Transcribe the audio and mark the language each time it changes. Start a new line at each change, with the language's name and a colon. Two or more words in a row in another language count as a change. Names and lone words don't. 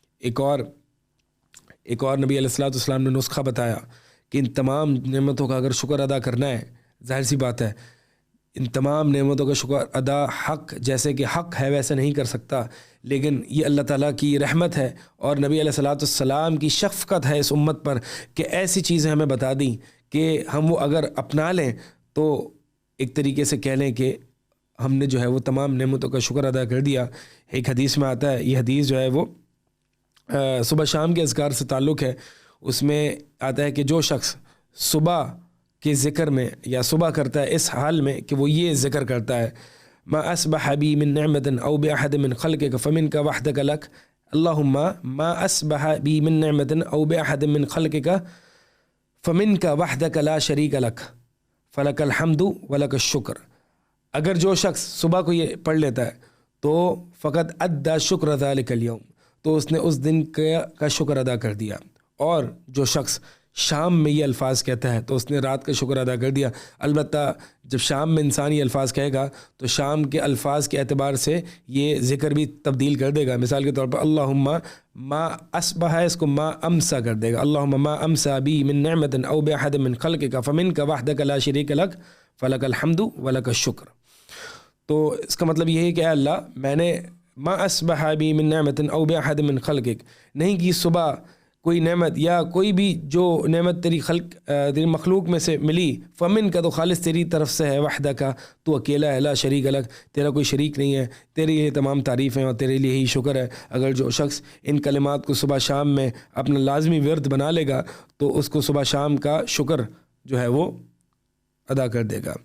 Urdu: ایک اور نبی
Arabic: علیہ الصلوۃ والسلام
Urdu: نے نسخہ بتایا کہ ان تمام نعمتوں کا اگر شکر ادا کرنا ہے، ظاہر سی بات ہے ان تمام نعمتوں کا شکر ادا حق جیسے کہ حق ہے ویسے نہیں کر سکتا، لیکن یہ اللہ تعالیٰ کی رحمت ہے اور نبی
Arabic: علیہ الصلوۃ والسلام
Urdu: کی شفقت ہے اس امت پر کہ ایسی چیزیں ہمیں بتا دیں کہ ہم وہ اگر اپنا لیں تو ایک طریقے سے کہہ لیں کہ ہم نے جو ہے وہ تمام نعمتوں کا شکر ادا کر دیا. ایک حدیث میں آتا ہے, یہ حدیث جو ہے وہ صبح شام کے اذکار سے تعلق ہے. اس میں آتا ہے کہ جو شخص صبح کے ذکر میں یا صبح کرتا ہے اس حال میں کہ وہ یہ ذکر کرتا ہے,
Arabic: ما اصبح بی من نعمت او باحد من خلقک فمنک وحدک لک, اللہم ما اصبح بی من نعمت او باحد من خلقک فمنک وحدک لا شریک لک فلک الحمد ولک الشکر.
Urdu: اگر جو شخص صبح کو یہ پڑھ لیتا ہے تو
Arabic: فقط ادا شکر ذالک الیوم,
Urdu: تو اس نے اس دن کا شکر ادا کر دیا. اور جو شخص شام میں یہ الفاظ کہتا ہے تو اس نے رات کا شکر ادا کر دیا. البتہ جب شام میں انسان یہ الفاظ کہے گا تو شام کے الفاظ کے اعتبار سے یہ ذکر بھی تبدیل کر دے گا. مثال کے طور پر
Arabic: اللہم ما اصبح
Urdu: ہے, اس کو
Arabic: ما امسا
Urdu: کر دے گا.
Arabic: اللہم ما امسا بی من نعمت او باحد من خلقک فمنک وحدک لا شریک لک فلک الحمد ولک الشکر.
Urdu: تو اس کا مطلب یہ ہے کہ اے اللہ, میں نے
Arabic: ما اصبح بی من نعمت او باحد من خلقک,
Urdu: نہیں کی صبح کوئی نعمت یا کوئی بھی جو نعمت تیری مخلوق میں سے ملی, فمن کا تو خالص تیری طرف سے ہے, وحدہ کا تو اکیلا ہے,
Arabic: لا شریک
Urdu: الگ تیرا کوئی شریک نہیں ہے, تیرے لیے تمام تعریفیں اور تیرے لیے ہی شکر ہے. اگر جو شخص ان کلمات کو صبح شام میں اپنا لازمی ورد بنا لے گا تو اس کو صبح شام کا شکر جو ہے وہ ادا کر دے گا.